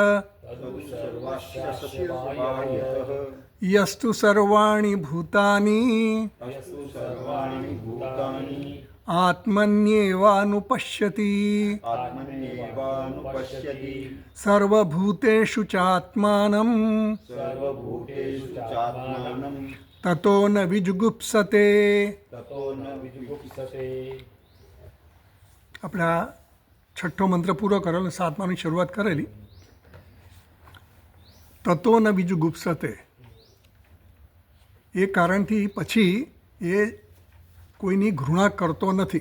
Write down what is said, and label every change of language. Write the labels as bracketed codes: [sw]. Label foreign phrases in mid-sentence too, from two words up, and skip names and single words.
[sa] यस्तु सर्वाणि भूतानि आत्मन्येवानुपश्यति सर्वभूतेषु चात्मानं ततो न विजुगुप्सते। [gu] આપણે છઠ્ઠો મંત્ર પૂરો કરેલો, સાતમાની શરૂઆત કરેલી. [sa] ततो न बीजुं गुप्सते [gu] એ કારણથી પછી એ કોઈની ઘૃણા કરતો નથી.